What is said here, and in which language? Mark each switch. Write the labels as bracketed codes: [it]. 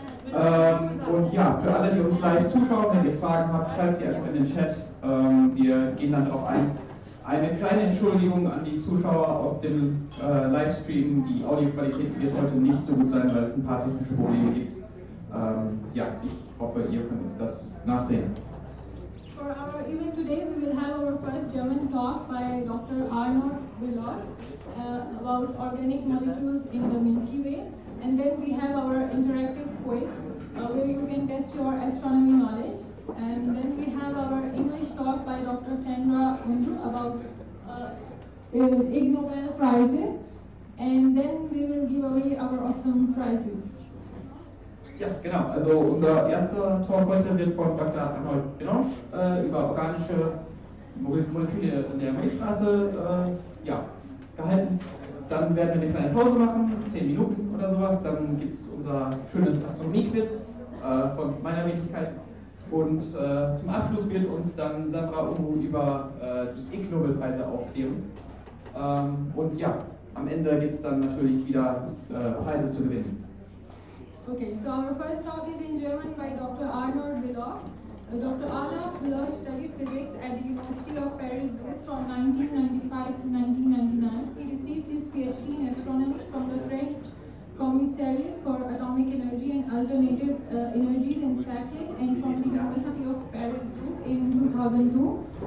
[de] Und ja, für alle, die uns live zuschauen, wenn ihr Fragen habt, schreibt sie einfach in den Chat, wir gehen dann darauf ein. Eine kleine Entschuldigung an die Zuschauer aus dem Livestream, die Audioqualität wird heute nicht so gut sein, weil es ein paar technische Probleme gibt. Ja, ich hoffe, ihr könnt uns das nachsehen. [en] For our event today, we will have our first German talk by Dr. Arnaud Belloch about organic molecules in the Milky Way. And then we have our interactive quiz where you can test your astronomy knowledge. And then we have our English talk by Dr. Sandra Unruh about Ig Nobel prizes. And then we will give away our awesome prizes. [de] Ja, genau. Also unser erster Talk heute wird von Dr. Arnaud Belloch über organische Moleküle in der Milchstraße ja, gehalten. Dann werden wir eine kleine Pause machen, 10 Minuten oder sowas. Dann gibt es unser schönes Astronomie-Quiz von meiner Wenigkeit. Und zum Abschluss wird uns dann Sandra Unruh über die Ig Nobel-Preise aufklären. Und ja, am Ende gibt es dann natürlich wieder Preise zu gewinnen. [en] Okay, so our first talk is in German by Dr. Arnaud Belloch. Dr. Arnaud Belloch studied physics at the University of Paris from 1995 to 1999. He received his PhD in astronomy from the French Commissariat for Atomic Energy and Alternative Energies in Saclay, and from the University of Paris in 2002.